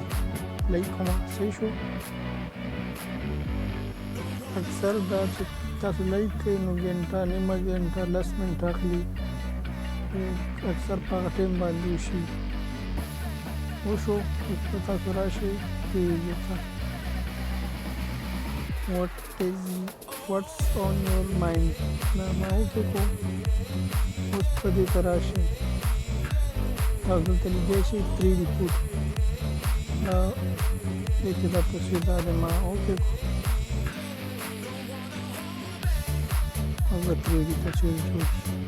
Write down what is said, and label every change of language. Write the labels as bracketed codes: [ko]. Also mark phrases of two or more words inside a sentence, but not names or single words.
[ps] لایک کومه صحیح شو. اکثر دا چې تاسو لایک کوئ نو ګنټه، نیمه ګنټه، 10 منټه اخلي، اکثر په هغه ټایم باندې وشي. وشو، اوس به تاسو راشئ پیج ته. [en] what's on your mind دا ما وکړو. [ps] اوس په دې ته راشئ، تاسو دلته لیدلی شئ 3D فوټو، دا دې کې دا تصویر دا دی ما وکړو. اوس به 3D تصویر جوړ شي.